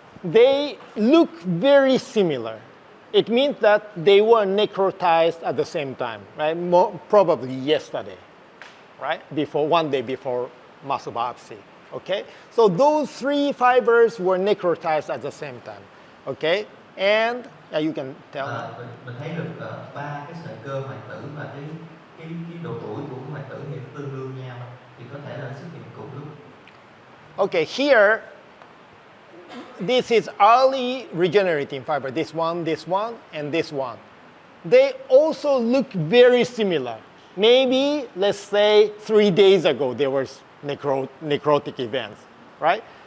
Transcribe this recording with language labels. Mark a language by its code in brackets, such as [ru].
[en] They look very similar. It means that they were necrotized at the same time, right? Probably yesterday, right? One day before muscle biopsy, okay? So those three fibers were necrotized at the same time, okay? And you can tell me. [vi] Mình thấy được ba cái sợi cơ hoại tử và cái độ tuổi của hoại tử thì nó tương đương nhau, thì có thể là xuất hiện cùng lúc. [en] Okay, here, this is early regenerating fiber, this one, and this one. They also look very similar. Maybe, let's say, 3 days ago, there was necrotic events, right?